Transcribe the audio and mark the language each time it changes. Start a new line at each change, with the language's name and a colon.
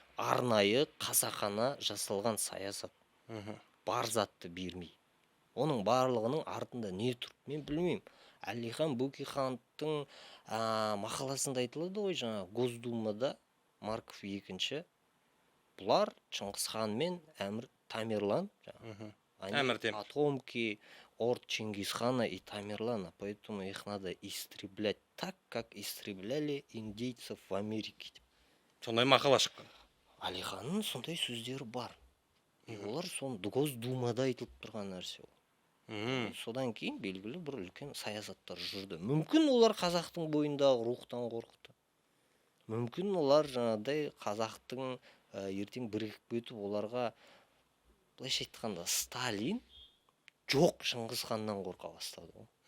Kazakh: Арнайы қасақана жасалған саясат. Бар затты бермей. Оның барлығының артында не тұр? Мен білмеймін. Әлихан Бөкейхановтың мақаласында айтылады ғой, жаңа Госдумада Марков 2-ші. Бұлар Шыңғысхан мен Әмір Тамерлан,
Russian: потомки от Чингисхана и Тамерлана, поэтому их надо истреблять так, как истребляли индейцев в Америке.
Kazakh: Сондай мақала шыққан. Әлиханның сондай сөздері бар. Олар соны Госдумада айтылып тұрған нәрсе ол. Содан кейін белгілі бір үлкен саясаттар жүрді. Мүмкін олар қазақтың бойындағы рухтан қорықты. Мүмкін олар жаңағыдай қазақтың ертең бірігіп кетіп, оларға былайша айтқанда Сталин жоқ Шыңғысханнан қорқа бастады.